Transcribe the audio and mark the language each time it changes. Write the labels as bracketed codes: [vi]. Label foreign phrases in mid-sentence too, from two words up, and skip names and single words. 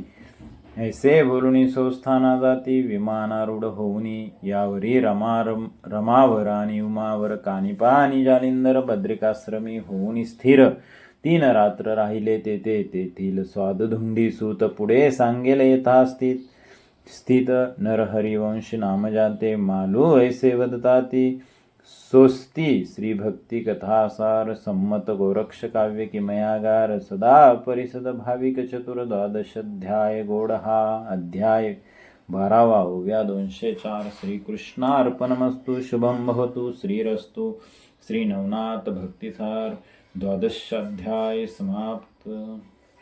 [mr] ऐसे बोलुनी स्वस्थाना जाती. विमानारूढ होऊनी यावरी रमावर आणि उमावर. कानिपा आणि जालिंदर बद्रिकाश्रमी होऊनी स्थिर. 3 रात्र राहिले तेथे. तेथील स्वादधुंडी सूत पुढे सांगेल यथास्थित. स्थित नरहरिवंश नाम जाते मालू ऐसे वदताती सोस्ती श्री भक्ति कथासार सम्मत गोरक्ष काव्य किमयागार सदा परिसद भाविक चतुर द्वादशाध्याय गोड हा अध्याय 12वा ओव्या 204 [sa] श्रीकृष्णार्पणमस्तु शुभं भवतु श्रीरस्तु [mr] श्री नवनाथ भक्तिसार 12th अध्याय समाप्त।